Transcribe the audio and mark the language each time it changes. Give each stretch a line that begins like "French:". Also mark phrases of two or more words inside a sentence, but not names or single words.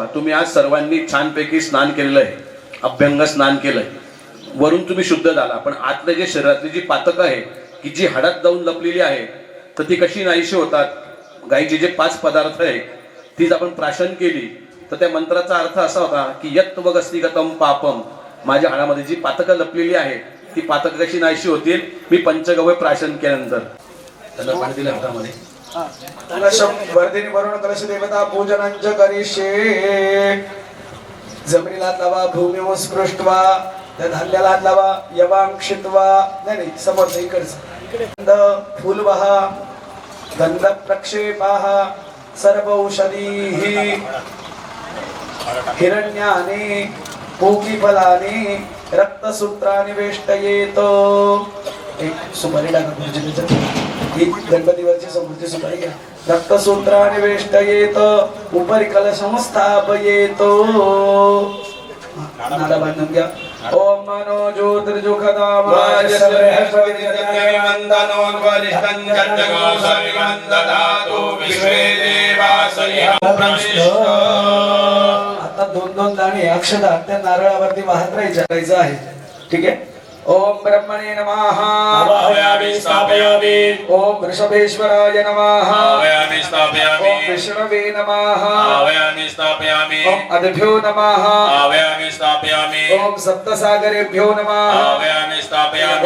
Marathi: तुम्ही आज सर्वांनी छानपैकी स्नान केलेलं आहे, अभ्यंग स्नान केलंय, वरून तुम्ही शुद्ध झाला, पण आतले जे शरीरातली जी पातक आहे की जी हाडात जाऊन लपलेली आहे तर ती कशी नाहीशी होतात. गायीचे जे 5 पदार्थ आहे तीच आपण प्राशन केली तर त्या मंत्राचा अर्थ असा होता की
Sanskrit: यत् वगस्तिगतम पापम.
Marathi: माझ्या हाडामध्ये जी पातकं लपलेली आहे ती पातकं कशी नाहीशी होतील मी पंचगव्य प्राशन केल्यानंतर. त्याला पाणी दिलं हातामध्ये.
Sanskrit: कलशम वर्धिनी वरुण कलश देवता पूजनंच करिष्ये.
Marathi: जमिनीला हात लावा, भूमीवर स्पृष्ट्वा, त्या धान्याला हात लावा, यवांक्षित्वा. नाही समोरचं इकडचं. फूल वहा,
Sanskrit: गंध प्रक्षेपाः, सर्व औषधीः, हिरण्यानि पूकीफलानि रक्तसूत्राणि वेष्टयेत.
Marathi: एक सुपारी टाका गुरुजी. ही गणपतीवरची समृद्धी सुपारी घ्या.
Sanskrit: रक्तसूत्राणि वेष्टयेत उपरि कलशं स्थापयेत.
Marathi: नादा बांधून घ्या.
Sanskrit: ओम मनो ज्योतिर्जुखदामाय
Marathi: आता 2-2 दाणे अक्षदा त्या नारळावरती वाहत राहायचं आहे. ठीक आहे.
Sanskrit: ओम ब्रह्मणे नमः. आवाहयामि स्थापयामि. ओम वृषभेश्वराय नमः. आवाहयामि स्थापयामि. ओम विष्णवे नमः. आवाहयामि स्थापयामि. ओम अद्भ्यो नमः. आवाहयामि स्थापयामि. ओम सप्तसागरेभ्यो नमः. आवाहयामि स्थापयामि.